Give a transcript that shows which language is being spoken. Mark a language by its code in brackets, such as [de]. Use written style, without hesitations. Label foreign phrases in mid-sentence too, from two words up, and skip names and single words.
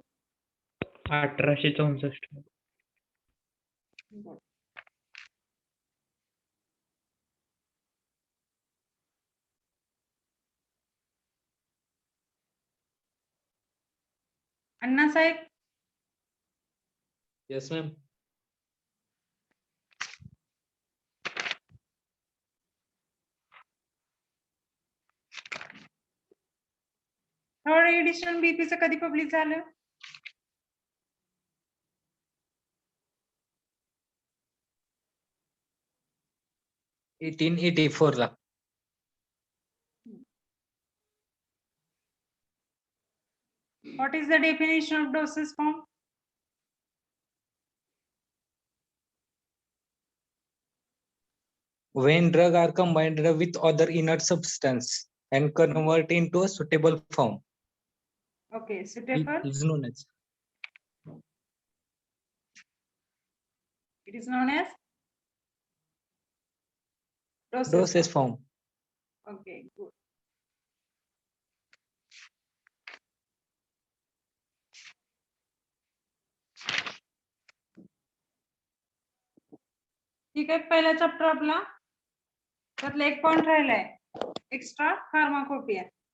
[mr] 1864. अण्णासाहेब. [en] Yes, ma'am. third edition [mr] बीपीचं कधी पब्लिश झालं? 1884 ला. [en] What is the definition of dosage form? When drug are combined with other inert substance and convert into a suitable form, Okay, it suitable. is known as. It is known as Dosage form. Okay, good. [mr] ठीक आहे. पहिला चॅप्टर आपला त्यातला एक पॉइंट राहिलाय, [en] extra pharmacopoeia.